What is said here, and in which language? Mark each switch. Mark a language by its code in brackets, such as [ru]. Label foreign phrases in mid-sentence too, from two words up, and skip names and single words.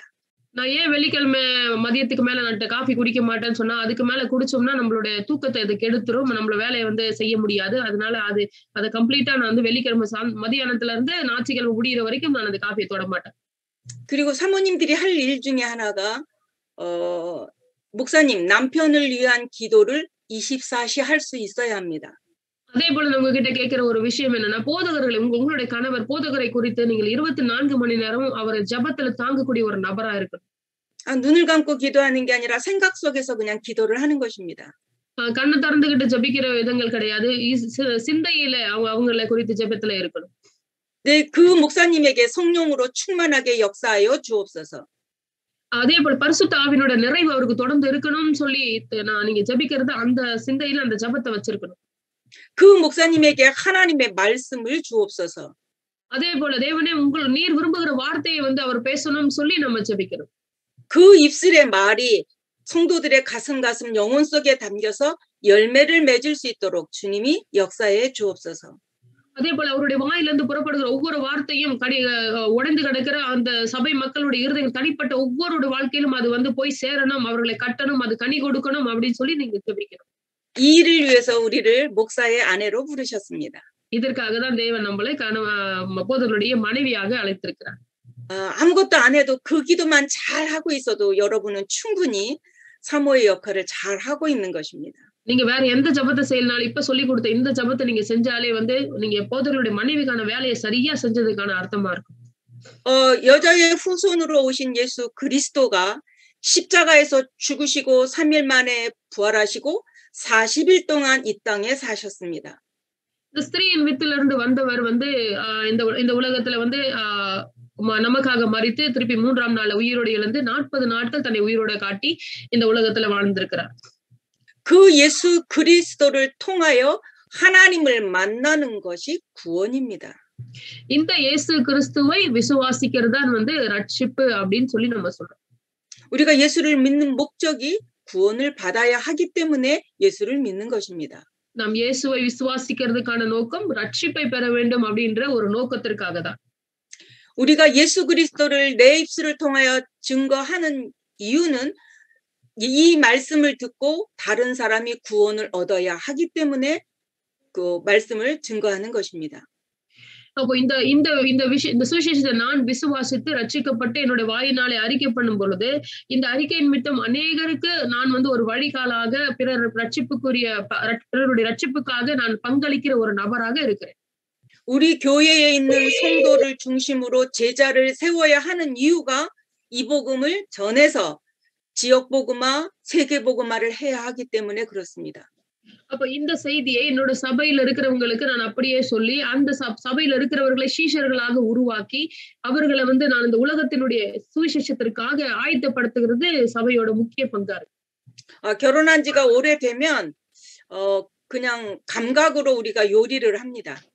[ta] நான் ஏன் வெள்ளிக்கிழமை மதியத்துக்கு மேல நான் காஃபி குடிக்க மாட்டேன்னு சொன்னா, அதுக்கு மேல குடிச்சோம்னா நம்மளுடைய தூக்கத்தை இது கெடுத்துரும், நம்மள வேலையை வந்து செய்ய முடியாது. அதனால அதை கம்ப்ளீட்டா நான் வந்து வெள்ளிக்கிழமை மதியானத்துல இருந்து ஞாயிற்றுக்கிழமை முடியிற வரைக்கும் நான் அந்த காஃபியை தொட மாட்டேன். [ko] 그리고 사모님들이 할 일 중에 하나가 목사님 남편을 위한 기도를 24시 할 수 있어야 합니다. [ta] அதே போல நான் உங்ககிட்ட கேட்கிற ஒரு விஷயம் என்னன்னா, போதகர்கள் உங்களுடைய கணவர் போதகரை குறித்து நீங்கள் 24 மணி நேரமும் அவரை ஜெபத்துல தாங்கக்கூடிய ஒரு நபரா இருக்கணும். [ko] 눈을 감고 기도하는 게 아니라 생각 속에서 그냥 기도를 하는 것입니다. [ta] கண்ணை திறந்துகிட்டு ஜெபிக்கிற விதங்கள் கிடையாது. சிந்தையில அவங்களை குறித்து ஜெபத்துல இருக்கணும். [ko] 네, 그 목사님에게 성령으로 충만하게 역사하여 주옵소서. [ta] அதே போல பரிசுத்த ஆவியோட நிறைவு அவருக்கு தொடர்ந்து இருக்கணும்னு சொல்லி நீங்க ஜெபிக்கிறது அந்த சிந்தையில அந்த ஜெபத்தை வச்சிருக்கணும். [ko] 그 목사님에게 하나님의 말씀을 주옵소서. [ta] அதே போல தேவனே நீர் விரும்புகிற வார்த்தையை வந்து அவர் பேசணும்னு சொல்லி நம்ம ஜெபிக்கணும். [ko] 그 입술의 말이 성도들의 가슴 영혼 속에 담겨서 열매를 맺을 수 있도록 주님이 역사해 주옵소서. [ta] அதே போல அவருடைய வாயிலிருந்து புறப்படுகிற ஒவ்வொரு வார்த்தையும் உடைந்து கிடக்கிற அந்த சபை மக்களுடைய இருதயம் தனிப்பட்ட ஒவ்வொரு வாழ்க்கையிலும் அது வந்து போய் சேரணும், அவர்களை கட்டணும், அது கனி கொடுக்கணும் அப்படின்னு சொல்லி நீங்க ஜெபிக்கணும். [ko] 이 일을 위해서 우리를 목사의 아내로 부르셨습니다. [ta] இதற்காக தான் தேவன் நம்மளை போதகருடைய மனைவியாக அழைத்திருக்கிறார். [ko] 아무것도 안 해도 그 기도만 잘 하고 있어도 여러분은 충분히 사모의 역할을 잘 하고 있는 것입니다. [ta] நீங்க வேற எந்த ஜெபத்தை செய்யலனாலும் இப்ப சொல்லி கொடுத்த இந்த ஜெபத்தை நீங்க செஞ்சாலே வந்து நீங்க போதகருடைய மனைவிக்கான வேலையை சரியா செஞ்சதுக்கான அர்த்தமா இருக்கும். [ko] 여자의 후손으로 오신 예수 그리스도가 십자가에서 죽으시고 3일 만에 부활하시고 40일 동안 이 땅에 사셨습니다. [ta] இந்த ஸ்திரீயின் வித்திலிருந்து வந்தவர் வந்து இந்த உலகத்துல வந்து நமக்காக மரித்து திருப்பி 3ஆம் நாள் உயிரோடு எழுந்து 40 நாட்கள் தன்னை உயிரோட காட்டி இந்த உலகத்துல வாழ்ந்திருக்கிறார். [ko] 그 예수 그리스도를 통하여 하나님을 만나는 것이 구원입니다. [ta] இந்த இயேசு கிறிஸ்துவை விசுவாசிக்கிறது தான் வந்து ரட்சிப்பு அப்படின்னு சொல்லி நம்ம சொல்றோம். [ko] 우리가 예수를 믿는 목적이 구원을 받아야 하기 때문에 예수를 믿는 것입니다. [ta] நாம் இயேசுவை விசுவாசிக்கிறதுக்கான நோக்கம் ரட்சிப்பை பெற வேண்டும் அப்படின்ற ஒரு நோக்கத்திற்காக தான். [ko] 우리가 예수 그리스도를 내 입술을 통하여 증거하는 이유는 이 말씀을 듣고 다른 사람이 구원을 얻어야 하기 때문에 그 말씀을 증거하는 것입니다. [ta] அப்போ இந்த சுவிசேஷத்தை நான் விசுவாசித்து ரட்சிக்கப்பட்டு என்னோட வாயினாலே அறிக்கை பண்ணும் பொழுது இந்த அறிக்கை நிமித்தம் அநேகருக்கு நான் வந்து ஒரு வழிகாலாக பிறருடைய ரட்சிப்புக்காக நான் பங்களிக்கிற ஒரு நபராக இருக்கிறேன். [ko] 우리 교회에 있는 성도를 중심으로 제자를 세워야 하는 이유가 이 복음을 전해서 지역 복음화, 세계 복음화를 해야 하기 때문에 그렇습니다. [ta] அப்ப இந்த செய்தியை என்னோட சபையில இருக்கிறவங்களுக்கு நான் அப்படியே சொல்லி, அந்த சபையில இருக்கிறவர்களை சீஷர்களாக உருவாக்கி, அவர்கள வந்து நான் இந்த உலகத்தினுடைய சுவிசேஷத்திற்காக ஆயத்தப்படுத்துகிறது சபையோட முக்கிய பங்கா இருக்கு. [ko] 결혼한 지가 오래되면 그냥 감각으로 우리가 요리를 합니다.